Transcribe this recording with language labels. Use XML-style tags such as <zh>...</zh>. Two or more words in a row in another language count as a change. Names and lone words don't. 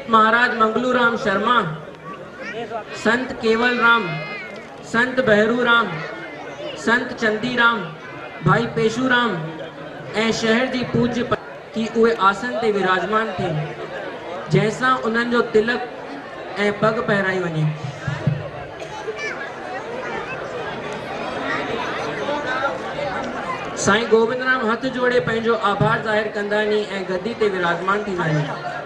<sd>महाराज मंगलू राम शर्मा, संत केवल राम, संत बहरू राम, संत चंदी राम, भाई पेशू राम ऐं शहर जी पूज्य की उहे आसन ते विराजमान थे, जैसा उन्हनि जो तिलक ऐं पग पहिराई वञे। साईं गोविंद राम हथ जोड़े पंहिंजो आभार ज़ाहिर कंदानी ऐं गद्दी ते विराजमान थींदा आहिनि।</sd>